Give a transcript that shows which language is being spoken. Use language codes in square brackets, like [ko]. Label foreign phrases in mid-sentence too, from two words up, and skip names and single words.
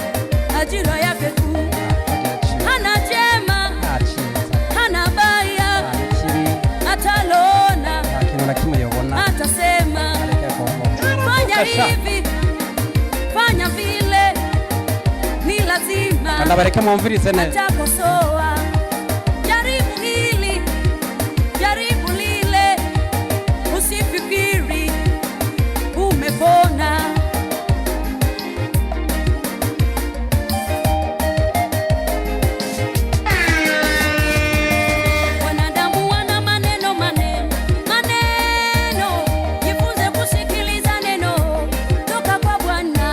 [sw] ajira yake tu, hana jema, hana baya, atalona, atasema fanya hivi, fanya vile, ni lazima [rn] kandi abareke mwumvirize neza. [sw] atakosoa, jaribu hili, jaribu lile, usifikiri umepona. Wanadamu wana maneno, jifunze kusikiliza neno toka kwa Bwana.